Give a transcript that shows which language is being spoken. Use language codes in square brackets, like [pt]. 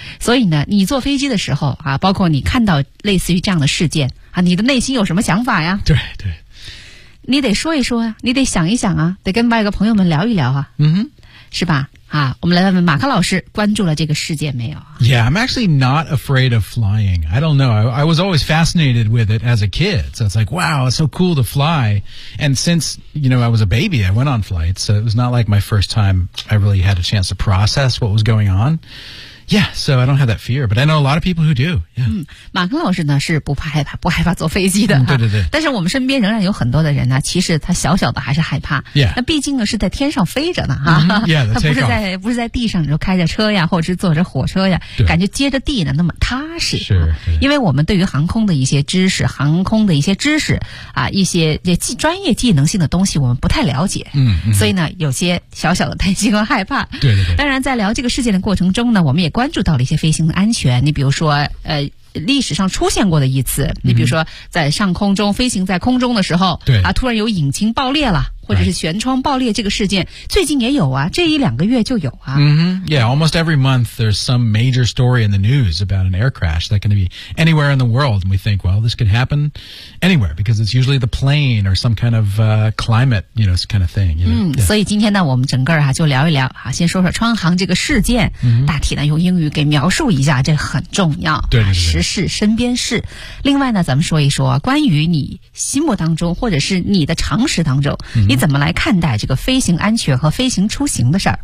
[zh] 所以呢你坐飞机的时候啊，包括你看到类似于这样的事件啊，你的内心有什么想法呀？对对。你得说一说啊，你得想一想啊，得跟外国朋友们聊一聊啊。嗯哼。是吧啊，我们来问问马克老师关注了这个事件没有。 [en] Yeah, I'm actually not afraid of flying. I don't know. I was always fascinated with it as a kid. So it's like, wow, it's so cool to fly. And since, you know, I was a baby, I went on flights. So it was not like my first time I really had a chance to process what was going on. Yeah, so I don't have that fear, but I know a lot of people who do. Yeah. [zh] 嗯，马克老师呢是不怕害怕，不害怕坐飞机的。嗯，对对对。但是我们身边仍然有很多的人呢，其实他小小的还是害怕。 [en] Yeah. [zh] 那毕竟呢是在天上飞着呢，哈。 [en] Yeah, the takeoff. [zh] 不是在地上，就开着车呀，或者是坐着火车呀，感觉接着地呢那么踏实。是。因为我们对于航空的一些知识，航空的一些知识啊，一些这专业技能性的东西，我们不太了解。嗯。所以呢，有些小小的担心和害怕。对对对。当然，在聊这个事件的过程中呢，我们也关注到了一些飞行的安全，你比如说历史上出现过的一次，你比如说在上空中飞行在空中的时候，对啊，突然有引擎爆裂了，或者是舷窗爆裂，这个事件、 [en] right. [zh] 最近也有啊，这一两个月就有啊。 [en] Yeah, almost every month there's some major story in the news about an air crash that can be anywhere in the world, and we think, well, this could happen anywhere because it's usually the plane or some kind of climate, you know, this kind of thing. You know? [zh] 嗯， yeah. 所以今天呢，我们整个啊就聊一聊啊，先说说川航这个事件， mm-hmm. 大体呢用英语给描述一下，这很重要。对对对。时事身边事。另外呢，咱们说一说关于你心目当中或者是你的常识当中， mm-hmm. 你怎么来看待这个飞行安全和飞行出行的事儿？